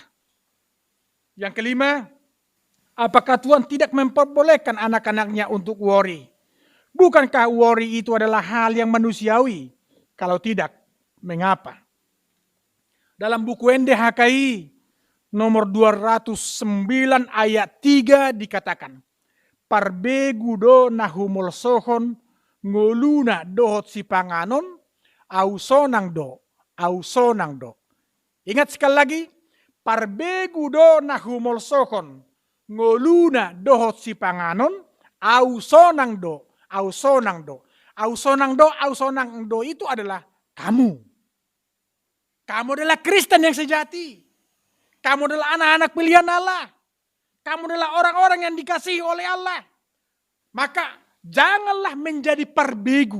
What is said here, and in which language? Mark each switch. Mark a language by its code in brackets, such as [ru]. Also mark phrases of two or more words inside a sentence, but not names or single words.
[id] Yang kelima, apakah Tuhan tidak memperbolehkan anak-anaknya untuk worry? Bukankah worry itu adalah hal yang manusiawi? Kalau tidak, mengapa? Dalam buku NDHKI nomor 209 ayat 3 dikatakan, [bbc] Parbegu nahumul sohon ngoluna dohot si panganon au sonang do. [id] Ingat sekali lagi, [bbc] parbegu do nahumol sokon ngoluna dohot si panganon au sonang do. [id] Itu adalah kamu. Kamu adalah Kristen yang sejati. Kamu adalah anak-anak pilihan Allah. Kamu adalah orang-orang yang dikasihi oleh Allah. Maka janganlah menjadi parbegu.